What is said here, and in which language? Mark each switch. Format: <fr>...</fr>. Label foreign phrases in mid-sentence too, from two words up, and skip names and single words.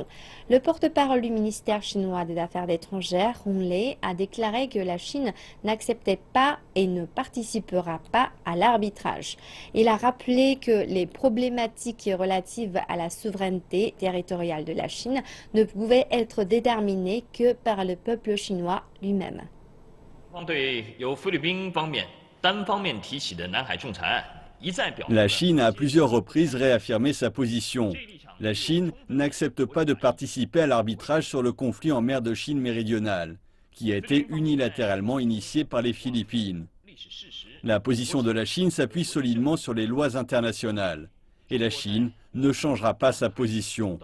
<fr>Le porte-parole du ministère chinois des Affaires étrangères, Hong Lei, a déclaré que la Chine n'acceptait pas et ne participera pas à l'arbitrage. Il a rappelé que les problématiques relatives à la souveraineté territoriale de la Chine ne pouvaient être déterminées que par le peuple chinois lui-même.</fr> <zh>方对由菲律宾方面单方面提起的南海仲裁案一再表明</zh> <fr>La</fr> <zh>了</zh> <fr>Chine a à plusieurs reprises réaffirmé sa position. La Chine n'accepte pas de participer à l'arbitrage sur le conflit en mer de Chine méridionale, qui a été unilatéralement initié par les Philippines. La position de la Chine s'appuie solidement sur les lois internationales, et la Chine ne changera pas sa position.</fr>